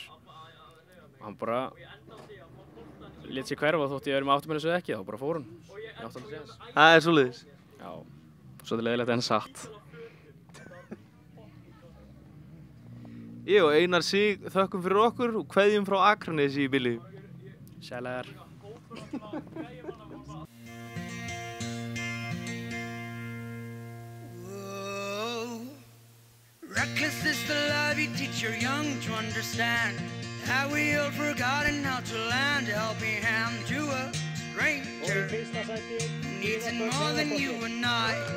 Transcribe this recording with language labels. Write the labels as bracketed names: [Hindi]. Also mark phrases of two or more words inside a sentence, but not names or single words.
[Icelandic] Hann bara lét sig hverfa þótt ég verið með afturbremsu eða ekki, þá bara fór hann. Það er svoleiðis? Já, svolítið leiðilegt en satt. Ég og Einar Sig þökkum fyrir okkur og kveðjum frá Akranesi í bili. Sælar. [English] Reckless is the love you teach your young to understand. Have we all forgotten how to lend a helping hand to a stranger who needs it more than you and I?